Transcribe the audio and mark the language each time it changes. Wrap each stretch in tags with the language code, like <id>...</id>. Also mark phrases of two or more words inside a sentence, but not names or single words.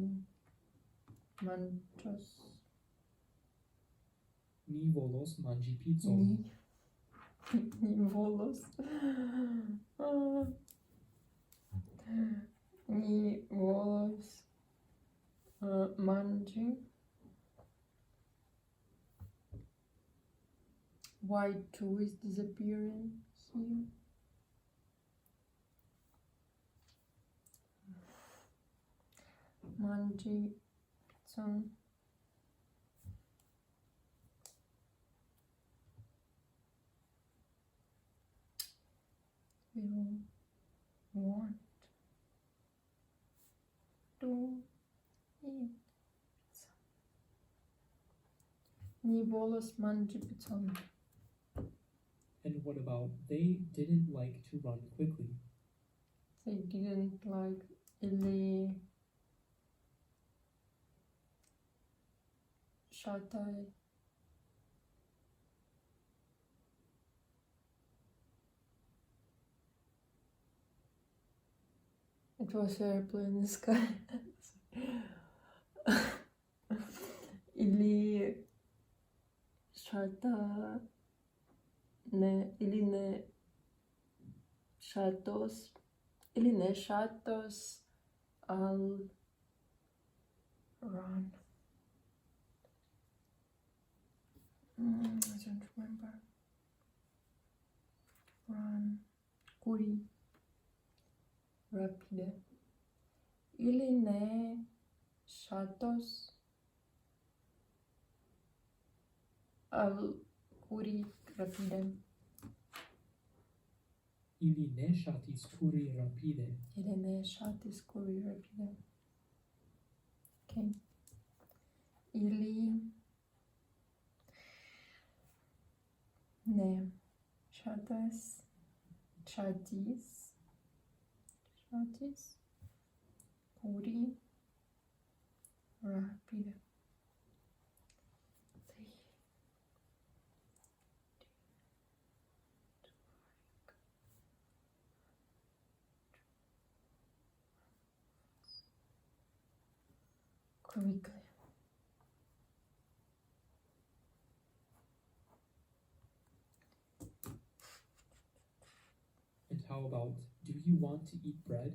<eo>Manĝos. Ni volos manĝi pizzon. Ni volos. Ni volos manĝi.</eo> <en>Why two is disappearing here?</en> <eo>Manĝi pizzon.</eo> <en>We want to eat pizza.</en> <eo>Ni volos manĝi pizzon.</eo> <en>And what about they didn't like to run quickly? They didn't like</en> <eo>ili ŝataj.</eo> <en>It was airplane in the sky.</en> <eo>Ili ŝata ili ne ŝatos al run.</eo> <en>I don't remember. Run.</en> <eo>Kuri. Rapide. Ili ne ŝatos al kuri rapide. Ili ne ŝatis kuri rapide. Ili ne ŝatis kuri rapide.</eo> <en>Okay.</en> <eo>Ili ne ŝatis kuri rapide.</eo> <en>Quickly. And how about, do you want to eat bread?</en>